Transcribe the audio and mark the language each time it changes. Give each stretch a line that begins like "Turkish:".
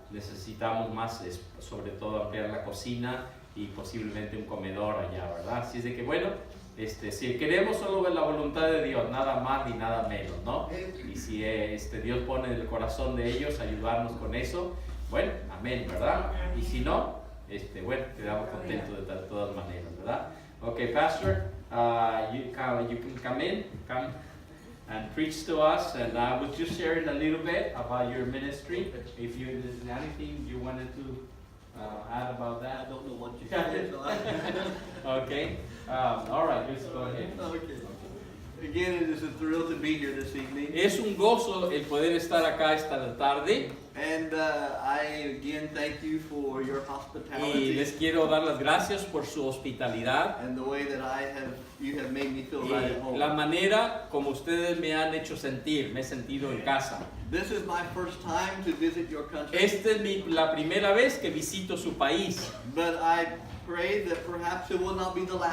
Spanish: Necesitamos más, sobre todo ampliar la cocina y posiblemente un comedor allá, ¿verdad? Así es de que, bueno, si queremos solo ver la voluntad de Dios, nada más ni nada menos, ¿no? Y si Dios pone en el corazón de ellos ayudarnos con eso, bueno, amén, ¿verdad? Y si no, bueno, quedamos contentos de todas maneras, ¿verdad?
English: Okay, Pastor, you can come and preach to us, and I was just sharing a little bit about your ministry. If there's anything you wanted to add about that. I don't know what you said. Okay. All right, just go ahead. Okay. Again, it is a thrill to be here this evening.
Spanish: Es un gozo el poder estar acá esta tarde.
English: And I again thank you for your
Spanish: Y
English: hospitality
Spanish: les quiero dar las gracias por su hospitalidad
English: and the way that you have made me feel right at
Spanish: y
English: home.
Spanish: la manera como ustedes me han hecho sentir. Me he sentido en casa.
English: This is my first time to visit your country.
Spanish: Esta es la primera vez que visito su país.
English: But I pray that perhaps it will not be the last